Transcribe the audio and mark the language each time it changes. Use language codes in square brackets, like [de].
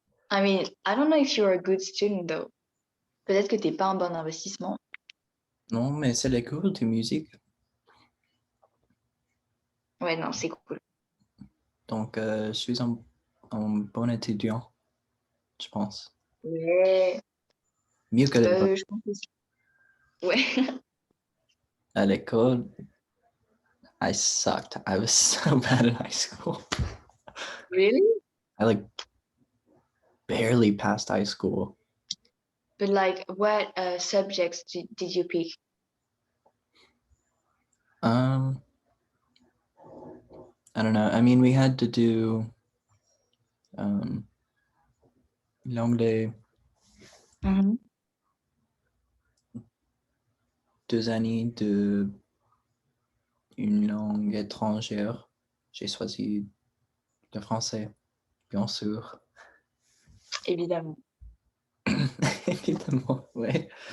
[en] I mean, I don't know if you're a good student though. [fr] Peut-être que t'es pas un bon investissement. Non, mais c'est les cours de musique. Ouais, non, c'est cool. Donc, je suis un bon étudiant, je pense. Ouais, Mieux que l'école. je pense aussi. Ouais. À l'école, [en] I sucked. I was so bad in high school. Really? I like barely passed high school. But like, what subjects did you pick? I don't know. I mean, we had to do l'anglais, Mhm. [fr] 2 années de une langue étrangère. J'ai choisi le français, bien sûr. Évidemment. Évidemment, ouais.